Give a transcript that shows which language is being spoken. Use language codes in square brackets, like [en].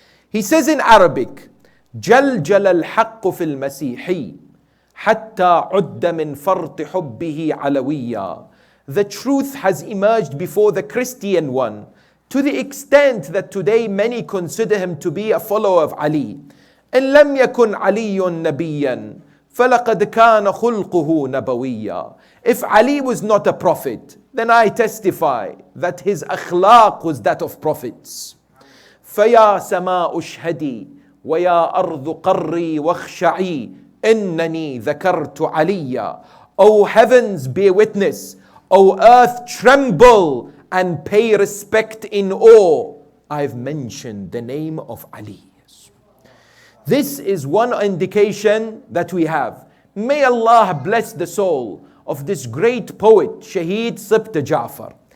[en] He says in Arabic, [ar] جلجل الحق في المسيحي حتى عد من فرط حبه علويا. [en] The truth has emerged before the Christian one To the extent that today many consider him to be a follower of Ali. [ar] إن لم يكن علي نبيا فلقد كان خلقه نبويا. [en] If Ali was not a prophet, then I testify that his akhlaq was that of prophets. [ar] فيا سماء اشهدي ويا أرض قري واخشعي إنني ذكرت عليا. [en] O heavens, bear witness. O earth, tremble and pay respect in awe. I've mentioned the name of Ali. This is one indication that we have. May Allah bless the soul of this great poet, Shaheed Sibt Ja'far.